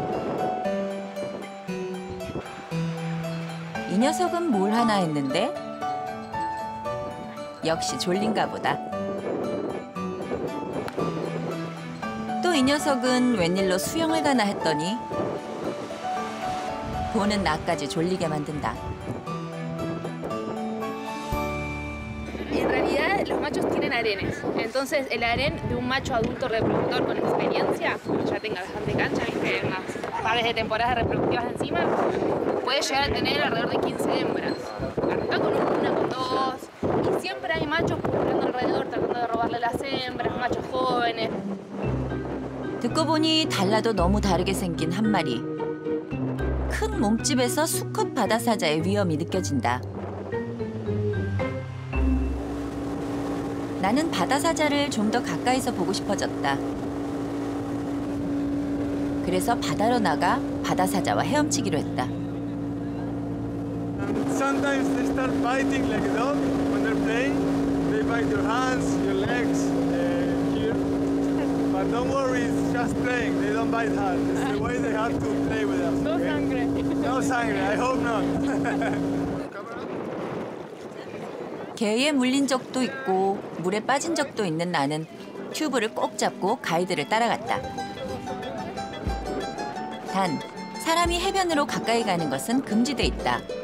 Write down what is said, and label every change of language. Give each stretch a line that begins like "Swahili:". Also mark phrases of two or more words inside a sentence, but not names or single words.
Korean: 이 녀석은 뭘 하나 했는데 역시 졸린가 보다. 또 이 녀석은 웬일로 수영을 가나 했더니 보는 나까지 졸리게 만든다.
Spanish: En realidad los machos tienen harenes, entonces el harén de un macho adulto reproductor con experiencia, ya tenga bastante cancha, viste, unas pares de temporadas reproductivas encima, puede llegar a tener alrededor de 15 hembras. Arranca con una, con dos, y siempre hay machos pululando alrededor tratando de robarle las hembras, machos jóvenes.
Korean: 듣고 보니 달라도 너무 다르게 생긴 한 마리. 큰 몸집에서 수컷 바다사자의 위험이 느껴진다. 나는 바다사자를 좀 더 가까이서 보고 싶어졌다. 그래서 바다로 나가 바다사자와 헤엄치기로 했다.
English: Sometimes they start biting like a dog when they're playing. They bite your hands, your legs, here. But don't worry, it's just playing. They don't bite hard. It's the way they have to play with us.
Spanish: No sangre. No sangre.
English: I hope not.
Korean: 개에 물린 적도 있고 물에 빠진 적도 있는 나는 튜브를 꼭 잡고 가이드를 따라갔다. 단, 사람이 해변으로 가까이 가는 것은 금지돼 있다.